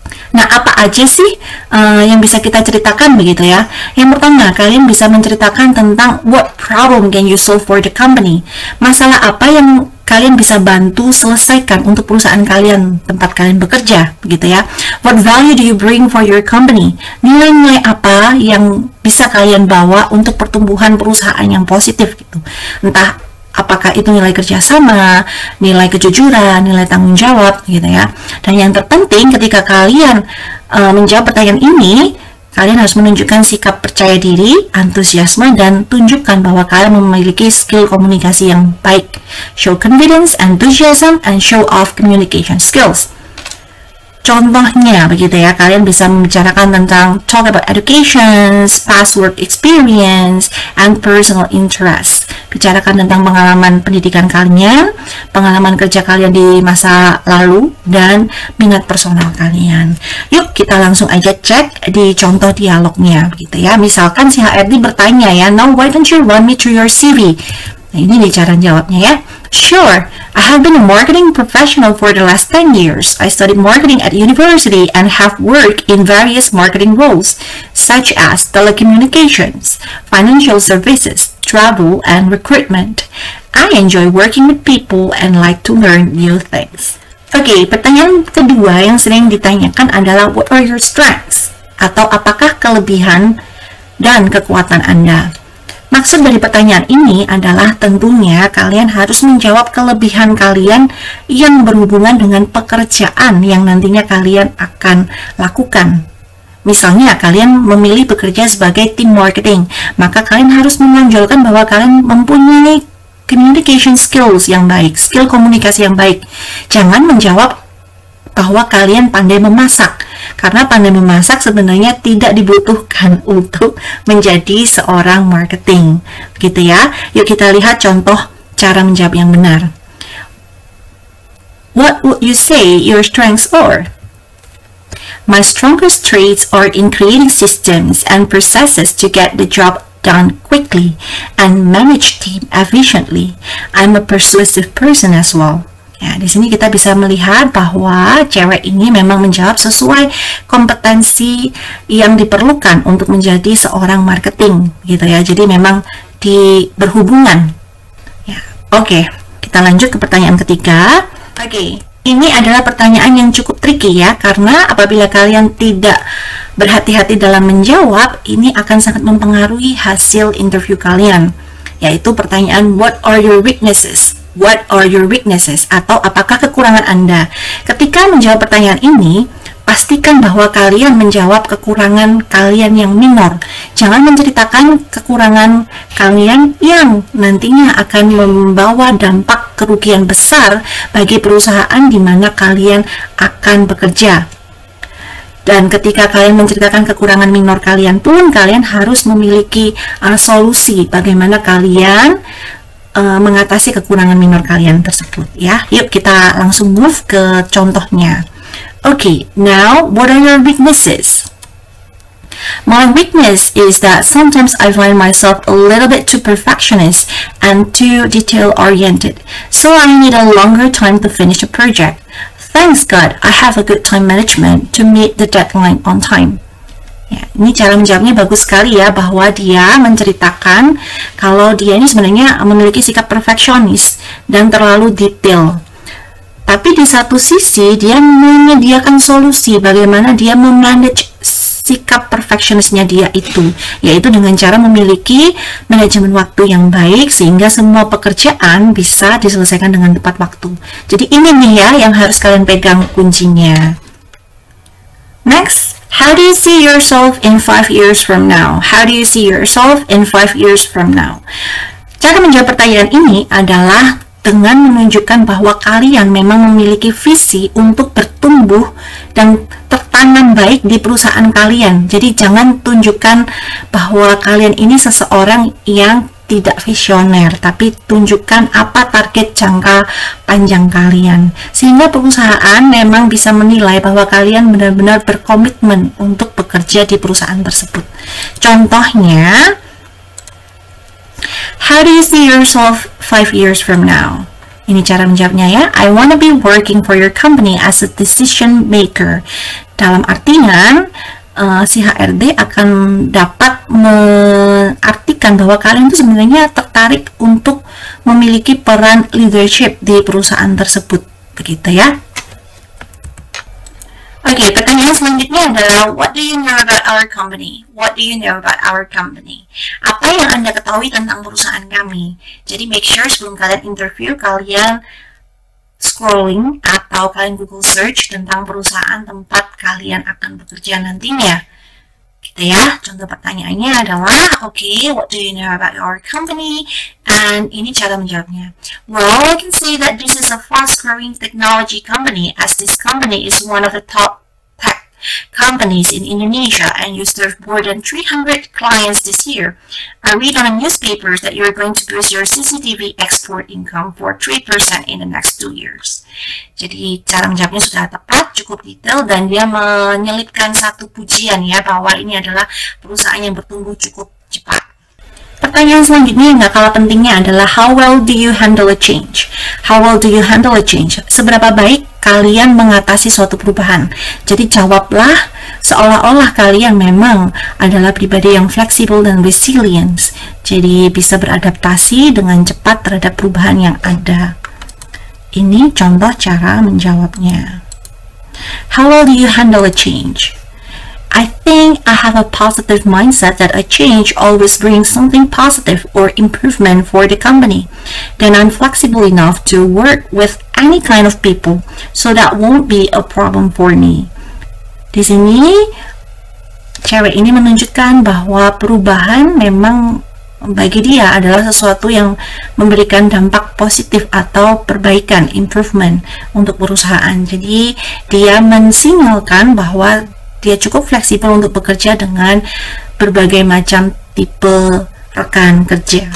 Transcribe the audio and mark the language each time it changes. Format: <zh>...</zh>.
<id>Nah, apa aja sih yang bisa kita ceritakan begitu ya? Yang pertama, kalian bisa menceritakan tentang</id> <en>what problem can you solve for the company.</en> <id>Masalah apa yang kalian bisa bantu selesaikan untuk perusahaan kalian, tempat kalian bekerja, begitu ya.</id> <en>What value do you bring for your company?</en> <id>Nilai-nilai apa yang bisa kalian bawa untuk pertumbuhan perusahaan yang positif gitu. Entah apakah itu nilai kerjasama, nilai kejujuran, nilai tanggung jawab, gitu ya. Dan yang terpenting ketika kalian menjawab pertanyaan ini, kalian harus menunjukkan sikap percaya diri, antusiasme, dan tunjukkan bahwa kalian memiliki skill komunikasi yang baik.</id> <en>Show confidence, enthusiasm, and show off communication skills.</en> <id>Contohnya begitu ya, kalian bisa membicarakan tentang</id> <en>talk about education, past work experience, and personal interest.</en> <id>Bicarakan tentang pengalaman pendidikan kalian, pengalaman kerja kalian di masa lalu, dan minat personal kalian. Yuk kita langsung aja cek di contoh dialognya gitu ya. Misalkan si HRD bertanya ya,</id> <en>"Now why don't you run me through your CV?"</en> <id>Nah, ini nih cara jawabnya ya.</id> <en>"Sure, I have been a marketing professional for the last 10 years. I studied marketing at university and have worked in various marketing roles, such as telecommunications, financial services, travel, and recruitment. I enjoy working with people and like to learn new things."</en> <id>Oke, pertanyaan kedua yang sering ditanyakan adalah</id> <en>what are your strengths?</en> <id>Atau apakah kelebihan dan kekuatan Anda? Maksud dari pertanyaan ini adalah tentunya kalian harus menjawab kelebihan kalian yang berhubungan dengan pekerjaan yang nantinya kalian akan lakukan. Misalnya kalian memilih bekerja sebagai tim marketing, maka kalian harus menonjolkan bahwa kalian mempunyai communication skills yang baik, skill komunikasi yang baik. Jangan menjawab bahwa kalian pandai memasak, karena pandai memasak sebenarnya tidak dibutuhkan untuk menjadi seorang marketing, gitu ya. Yuk kita lihat contoh cara menjawab yang benar.</id> <en>What would you say your strengths are? My strongest traits are in creating systems and processes to get the job done quickly and manage team efficiently. I'm a persuasive person as well.</en> <id>Ya, di sini kita bisa melihat bahwa cewek ini memang menjawab sesuai kompetensi yang diperlukan untuk menjadi seorang marketing, gitu ya. Jadi memang berhubungan. Ya, oke. Kita lanjut ke pertanyaan ketiga. Oke, ini adalah pertanyaan yang cukup tricky ya, karena apabila kalian tidak berhati-hati dalam menjawab, ini akan sangat mempengaruhi hasil interview kalian.</id> <en>Yaitu pertanyaan, what are your weaknesses? What are your weaknesses?</en> <id>Atau apakah kekurangan Anda? Ketika menjawab pertanyaan ini, pastikan bahwa kalian menjawab kekurangan kalian yang minor. Jangan menceritakan kekurangan kalian yang nantinya akan membawa dampak kerugian besar bagi perusahaan di mana kalian akan bekerja. Dan ketika kalian menceritakan kekurangan minor kalian pun, kalian harus memiliki solusi bagaimana kalian mengatasi kekurangan minor kalian tersebut ya. Yuk kita langsung move ke contohnya.</id> <en>Okay, now what are your weaknesses? My weakness is that sometimes I find myself a little bit too perfectionist and too detail-oriented, so I need a longer time to finish a project. Thanks God, I have a good time management to meet the deadline on time.</en> <id>Ya, ini cara menjawabnya bagus sekali ya, bahwa dia menceritakan kalau dia ini sebenarnya memiliki sikap perfeksionis dan terlalu detail. Tapi di satu sisi dia menyediakan solusi bagaimana dia memanage sikap perfeksionisnya dia itu, yaitu dengan cara memiliki manajemen waktu yang baik sehingga semua pekerjaan bisa diselesaikan dengan tepat waktu. Jadi ini nih ya yang harus kalian pegang kuncinya.</id> <en>Next, how do you see yourself in 5 years from now? How do you see yourself in 5 years from now?</en> <id>Cara menjawab pertanyaan ini adalah dengan menunjukkan bahwa kalian memang memiliki visi untuk bertumbuh dan tertanam baik di perusahaan kalian. Jadi jangan tunjukkan bahwa kalian ini seseorang yang tidak visioner, tapi tunjukkan apa target jangka panjang kalian, sehingga perusahaan memang bisa menilai bahwa kalian benar-benar berkomitmen untuk bekerja di perusahaan tersebut.</id> <en>Contohnya, how do you see yourself 5 years from now?</en> <id>Ini cara menjawabnya ya.</id> <en>I want to be working for your company as a decision maker.</en> <id>Dalam artian, si HRD akan dapat mengartikan bahwa kalian itu sebenarnya tertarik untuk memiliki peran leadership di perusahaan tersebut. Begitu ya. Oke, pertanyaan selanjutnya adalah,</id> <en>what do you know about our company? What do you know about our company?</en> <id>Apa yang Anda ketahui tentang perusahaan kami? Jadi make sure sebelum kalian interview, kalian scrolling atau kalian Google search tentang perusahaan tempat kalian akan bekerja nantinya. Gitu ya. Contoh pertanyaannya adalah,</id> <en>okay, what do you know about our company?</en> <id>And ini cara menjawabnya.</id> <en>Well, I can say that this is a fast-growing technology company, as this company is one of the top tech companies in Indonesia, and you serve more than 300 clients this year. I read on the newspapers that you're going to boost your CCTV export income for 3% in the next 2 years.</en> <id>Jadi cara menjawabnya sudah tepat, cukup detail, dan dia menyelipkan satu pujian ya, bahwa ini adalah perusahaan yang bertumbuh cukup cepat. Pertanyaan selanjutnya yang nggak kalah pentingnya adalah,</id> <en>how well do you handle a change? How well do you handle a change?</en> <id>Seberapa baik kalian mengatasi suatu perubahan? Jadi jawablah seolah-olah kalian memang adalah pribadi yang fleksibel dan resilient. Jadi bisa beradaptasi dengan cepat terhadap perubahan yang ada. Ini contoh cara menjawabnya.</id> <en>How well do you handle a change? I think I have a positive mindset that a change always brings something positive or improvement for the company. Then I'm flexible enough to work with any kind of people, so that won't be a problem for me.</en> <id>Di sini, cewek ini menunjukkan bahwa perubahan memang bagi dia adalah sesuatu yang memberikan dampak positif atau perbaikan, improvement untuk perusahaan. Jadi, dia mensinyalkan bahwa dia cukup fleksibel untuk bekerja dengan berbagai macam tipe rekan kerja.</id>